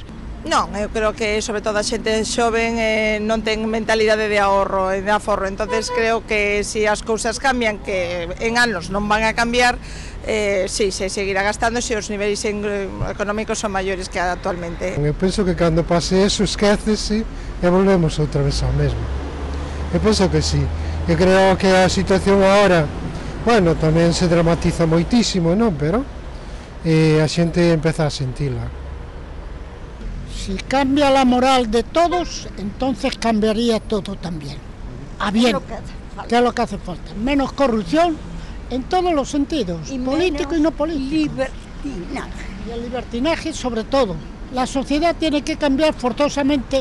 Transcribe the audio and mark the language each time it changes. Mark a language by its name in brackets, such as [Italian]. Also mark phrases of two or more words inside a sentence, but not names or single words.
[Galician] Non, eu creo que sobre todo a xente xoven non ten mentalidade de ahorro e de aforro, entonces creo que se as cousas cambian, que en anos non van a cambiar, sí, se seguirá gastando se os niveis económicos son maiores que actualmente. Eu penso que cando pase eso esquécese e volvemos outra vez ao mesmo. Eu penso que sí. Eu creo que a situación agora, bueno, tamén se dramatiza moitísimo, non? Pero a xente empeza a sentila. [Spanish] Si cambia la moral de todos, entonces cambiaría todo también. A bien, que es lo que hace falta. Menos corrupción en todos los sentidos, político y no político. Libertinaje. Y el libertinaje sobre todo. La sociedad tiene que cambiar forzosamente.